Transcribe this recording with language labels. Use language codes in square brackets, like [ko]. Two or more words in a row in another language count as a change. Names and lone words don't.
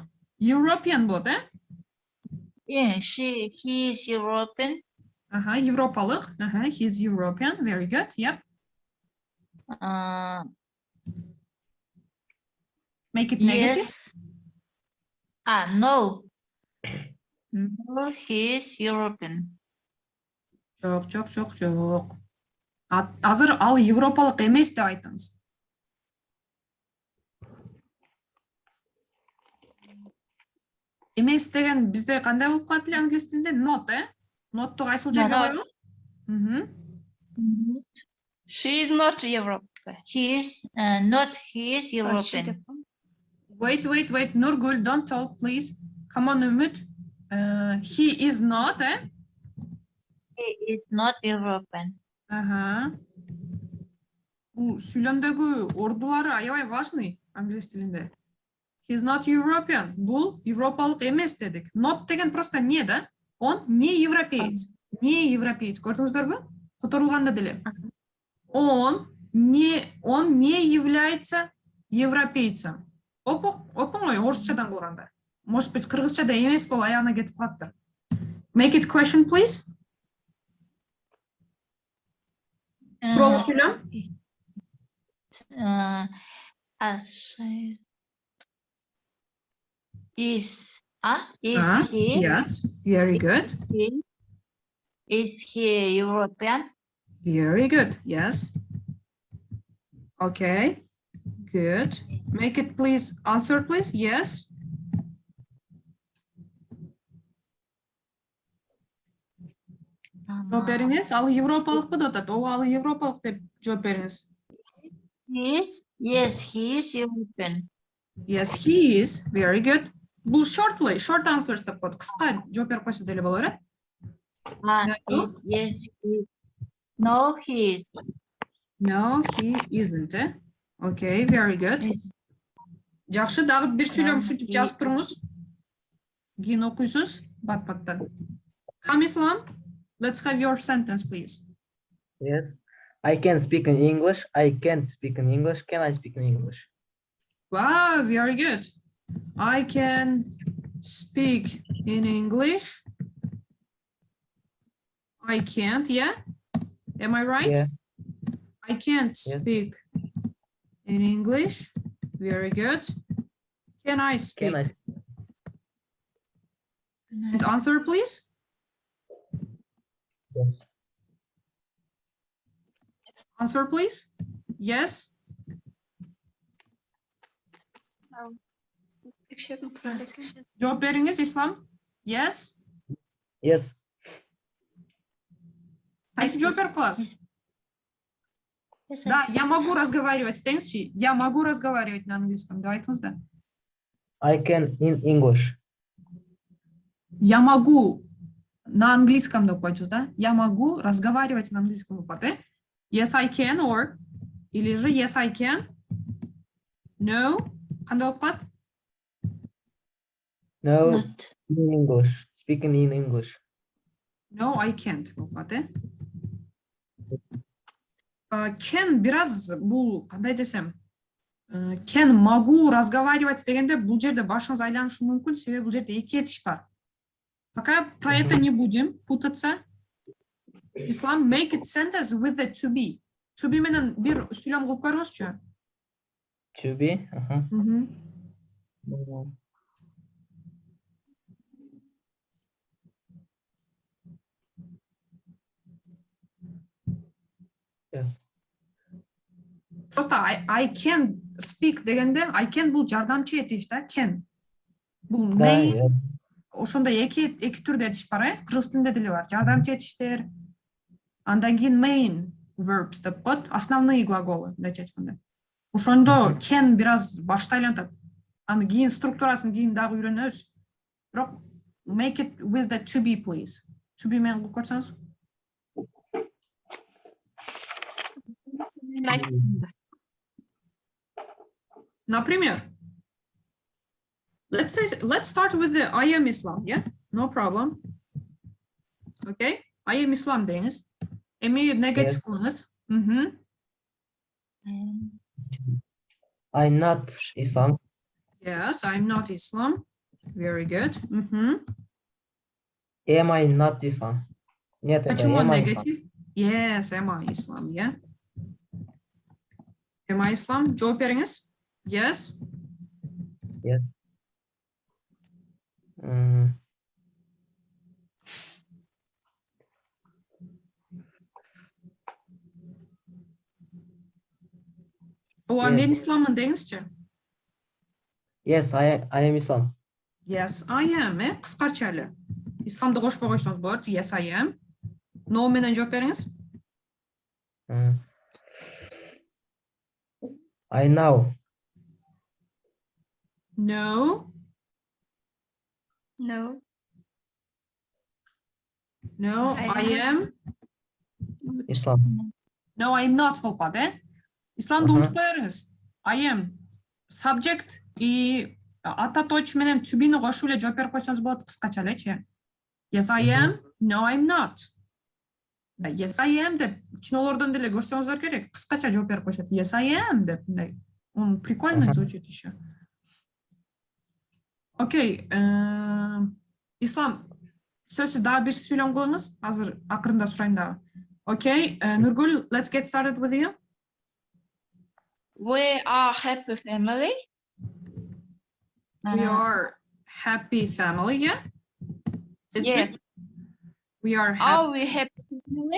[ky] European болот, [en] Yeah, he is European. Европалык. He is European. Very good. Yep. Make it negative. Yes. No. No, he is European. [ky] Жоқ. Азыр ал европалык эмес деп айтыңыз. Эмес деген бизде кандай болуп калат эле англис тилинде? Not, Not'ту кайсыл жерге коебуз? [en] She is not European. He is European. Wait. Nurgul, don't talk, please. Come on, Ümit. He is not, He is not European. [ky] Бул сүйлөмдөгү ордулары аябай важный англис тилинде. [en] He is not European. [ky] Бул европалык эмес дедик. [ru] Not деген просто не, да? Он не европеец. Не европеец. [ky] Көрдүңүздөрбү? Которулганда деле. [ru] Он не является европейцем. [ky] Опоңой орусчадан кылганда. [ru] Может быть, [ky] кыргызчада эмес болуп аягына кетип калыптыр. [en] Make it question, please. [ky] Суроолуу сүйлөм. [en] Is he? Yes, very good. Is he European? Very good, yes. Okay, good. Make it please, answer please, yes. [ky] Жооп бериңиз, ал европалыкпы деп атат. Ооба, ал европалык деп жооп бериңиз. [en] Yes, he is European. Yes, he is. Very good. Бул short answers [ky] деп коет. Кыска жооп берип койсо деле болор, [en] Yes, no, he is. No, he isn't. Okay, very good. [ky] Жакшы, дагы бир сүйлөм ушинтип жазып туруңуз. Кийин окуйсуз бат-баттан. [en] Come Islam, let's have your sentence, please. Yes. I can speak in English. I can't speak in English. Can I speak in English? Wow, very good. I can speak in English. I can't, yeah? Am I right? Yeah. I can't speak in English. Very good. Can I speak? And answer, please. Yes. Answer, please. Yes. [ky] Жооп бериңиз, Ислам. [en] Yes. Yes. [ky] Айтып жооп берип каласыз. [ru] Да, я могу разговаривать. Деңизчи. Я могу разговаривать на английском. [ky] Да, айтыңыз да. [en] I can in English. [ru] Я могу на английском [ky] деп коечуз, [ru] да? Я могу разговаривать на английском [ky] деп коет, [en] Yes, I can, or [ru] или же [en] yes, I can. No. Кандай болуп калат? No, Not. in English. Speaking in English. No, I can't [ky] болуп калат, Can бираз бул кандай десем, can [ru] могу разговаривать [ky] дегенде бул жерде башыңыз айланышы мүмкүн, себеби бул жерде эки этиш бар. [ru] Пока про это не будем путаться. Ислам, [en] make it sentence with the to be. To be [ky] менен бир сүйлөм кылып көрүңүзчү. [en] To be. Yes. [ky] Просто [en] I can speak [ky] дегенде, [en] I can [ky] бул жардамчы этиш да, can. Бул main, ошондой эки түрдө этиш бар, кыргыз тилинде деле бар. Жардамчы этиштер. Андан кийин [en] main verbs [ky] деп коет, [ru] основные глаголы [ky] деп айтканда. Ошондо can бираз башты айлантат. Аны кийин структурасын кийин дагы үйрөнөбүз. [en] Бирок make it with the to be, please. [ky] To be менен кылып көрсөңүз. Например, [en] let's start with the I am Islam, yeah? No problem. Okay? I am Islam деңиз. [ky] Эми негатив кылыңыз. [en] I'm not Islam. Yes, I'm not Islam. Very good. Am I not Islam? [ru] Нет, это Почему [en] am I negative? Yes, am I Islam, yeah? Am I Islam? [ky] Жооп бериңиз. [en] Yes. Yes. Mm, [ky] Ооба, мен [en] Yes. [ky] исламмын деңизчи. [en] Yes, I am Islam. Yes, I am. [ky] Кыскача эле. Исламды кошпой койсоңуз болот. [en] Yes, I am. No [ky] менен жооп бериңиз. [en] Mm. I know. No. No. No, I am. Islam. No, I'm not [ky] болуп калат, Исламды Аха. унутуп коюңуз. [en] I am. [ky] Subject и ататоч менен [en] to be- [ky] ни кошуп эле жооп берип койсоңуз болот кыскача элечи. [en] Yes, I am. No, I'm not. Yes, I am [ky] деп кинолордон деле көрсөңүздөр керек. Кыскача жооп берип коюшат. [en] Yes, I am [ky] деп мындай. [ru] Он прикольно Аха. звучит еще. Окей. [ky] Ислам, сөзсүз дагы бир сүйлөм кылыңыз. Азыр акырында сурайм дагы. [en] Okay, Nurgul, let's get started with you. We are happy family. We are happy family, yeah? It's Yes. good. We are happy. Are we happy family?